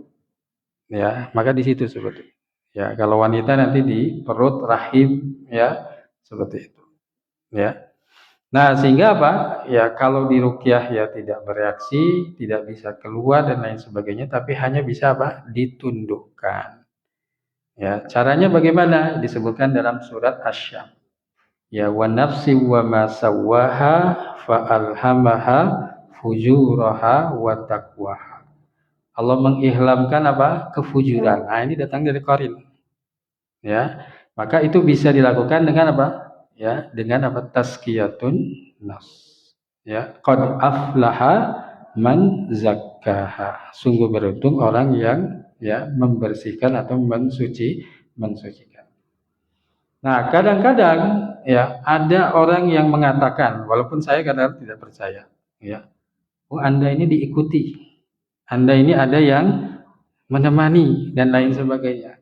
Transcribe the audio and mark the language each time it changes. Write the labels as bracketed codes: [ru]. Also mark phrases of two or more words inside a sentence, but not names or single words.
[id] Ya, maka di situ sebetulnya. Ya, kalau wanita nanti di perut, rahim, ya, seperti itu. Ya. Nah, sehingga ya kalau diruqyah ya tidak bereaksi, tidak bisa keluar dan lain sebagainya, tapi hanya bisa ditundukkan. Ya, caranya bagaimana? Disebutkan dalam surat Asy-Syams. [ar] Ya, ونفس وما سواها فألهمها فجورها وتقواها. [id] Allah mengihlamkan kefujuran. Nah, ini datang dari qarin. Ya. Maka itu bisa dilakukan dengan Ya, dengan [ar] تزكية النفس. Ya, قد أفلح من زكاها. [id] Sungguh beruntung orang yang ya membersihkan atau mensucikan. Nah, kadang-kadang ya ada orang yang mengatakan, walaupun saya kadang tidak percaya, ya, oh Anda ini diikuti, Anda ini ada yang menemani dan lain sebagainya.